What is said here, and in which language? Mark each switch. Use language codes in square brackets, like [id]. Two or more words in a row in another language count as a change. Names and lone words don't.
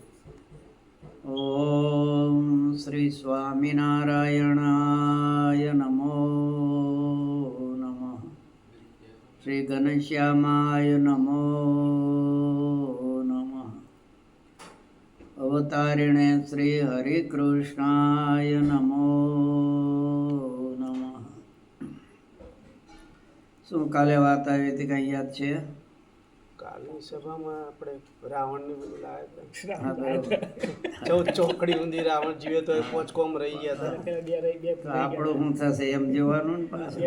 [sa] ओम श्री स्वामिनारायणाय नमो नमः। श्री घनश्यामाय नमो नमः। अवतारिणे श्री हरिकृष्णाय नमो नमः। [gu] શું કાલે વાત આવી હતી, કઈ યાદ છે? કાલની સભામાં આપણે રાવણની બધું લાવ્યા ચોકડી ઊંધી રાવણ જીવે તો એ પોચકોમ રહી ગયા હતા. આપણું શું થશે એમ જોવાનું ને પાછું